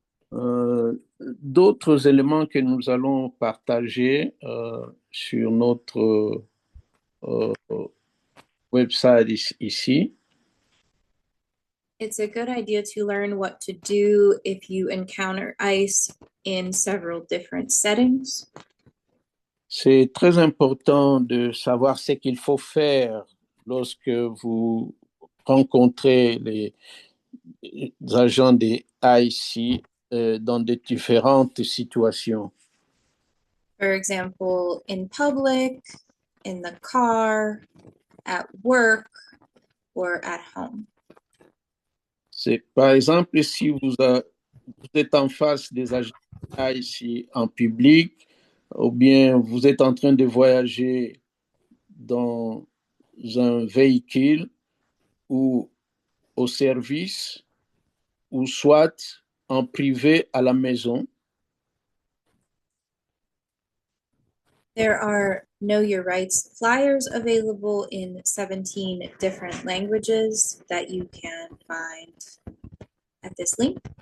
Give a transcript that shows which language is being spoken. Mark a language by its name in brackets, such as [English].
[French] D'autres éléments que nous allons partager sur notre website ici. [English] It's a good idea to learn what to do if you encounter ice in several different settings. [French] C'est très important de savoir ce qu'il faut faire lorsque vous rencontrez les agents des IC dans de différentes situations. [English] For example, in public, in the car, at work, or at home. [French] C'est par exemple si vous êtes en face des agents IC en public, ou bien vous êtes en train de voyager dans un véhicule ou au service, ou soit en privé à la maison. [English] There are Know Your Rights flyers available in 17 different languages that you can find at this link.